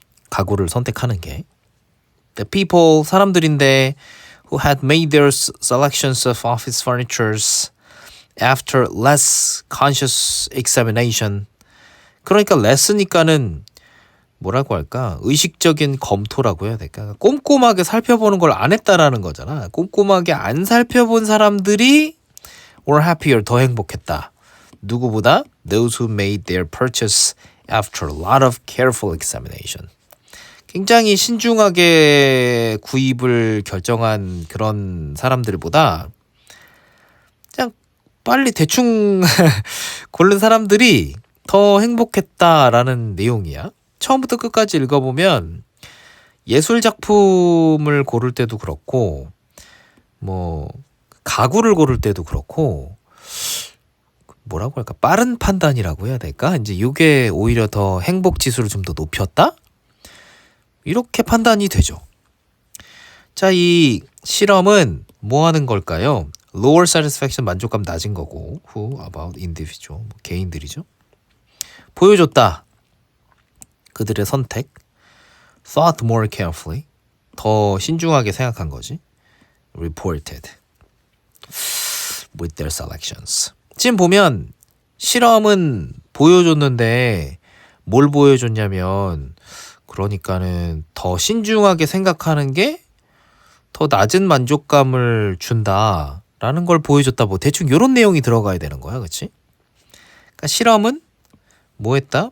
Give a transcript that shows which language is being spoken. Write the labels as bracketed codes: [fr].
[ko] 가구를 선택하는 게. [en] The people, 사람들인데 who had made their selections of office furnitures after less conscious examination. [ko] 그러니까 less니까는 뭐라고 할까? 의식적인 검토라고 해야 될까? 꼼꼼하게 살펴보는 걸 안 했다라는 거잖아. 꼼꼼하게 안 살펴본 사람들이 were happier, 더 행복했다. 누구보다? [en] Those who made their purchase after a lot of careful examination. [ko] 굉장히 신중하게 구입을 결정한 그런 사람들보다 그냥 빨리 대충 고른 사람들이 더 행복했다라는 내용이야. 처음부터 끝까지 읽어보면 예술 작품을 고를 때도 그렇고 뭐 가구를 고를 때도 그렇고 뭐라고 할까 빠른 판단이라고 해야 될까? 이제 이게 오히려 더 행복 지수를 좀 더 높였다? 이렇게 판단이 되죠. 자, 이 실험은 뭐 하는 걸까요? [en] Lower satisfaction 만족감 낮은 거고 Who about individual 개인들이죠. [ko] 보여줬다. 그들의 선택 Thought more carefully 더 신중하게 생각한 거지. [en] Reported with their selections. [ko] 지금 보면 실험은 보여줬는데 뭘 보여줬냐면 그러니까는 더 신중하게 생각하는 게 더 낮은 만족감을 준다라는 걸 보여줬다. 뭐 대충 이런 내용이 들어가야 되는 거야, 그렇지? 그러니까 실험은 뭐 했다?